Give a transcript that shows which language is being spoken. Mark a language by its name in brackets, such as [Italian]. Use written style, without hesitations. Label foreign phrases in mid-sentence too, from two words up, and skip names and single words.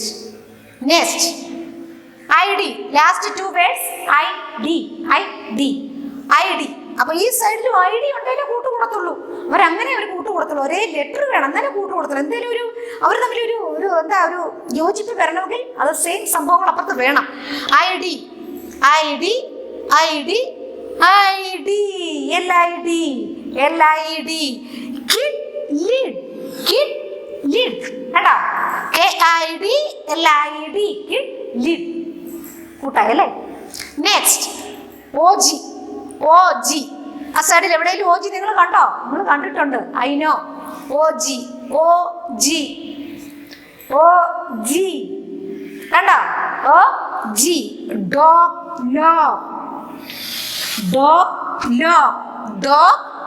[English] next ID. last 2 words ID. [Malayalam] അപ്പൊ ഈ സൈഡിലും ID ഉണ്ടെങ്കിലേ കൂട്ടുകൂടത്തുള്ളൂ. അവരങ്ങനെ ഒരു കൂട്ടുകൂടത്തുള്ളൂ. ഒരേ ലെറ്റർ വേണം, എന്നാലും കൂട്ടുകൂടത്തുള്ളൂ. എന്തെങ്കിലും അവർ തമ്മിൽ ഒരു യോജിപ്പ് വരണമെങ്കിൽ അത് സെയിം സംഭവങ്ങൾ അപ്പുറത്ത് വേണം. [English] ID. LID. Kid lid. കേട്ടോ? KID LID. Kid lid. [Malayalam] കൂട്ടായല്ലേ? നെക്സ്റ്റ് OG. ആ സൈഡിൽ എവിടെയെങ്കിലും OG നിങ്ങൾ കണ്ടോ? നിങ്ങൾ കണ്ടിട്ടുണ്ട്, [English] I know. [Malayalam] OG കണ്ടോ? [English] OG. Dog.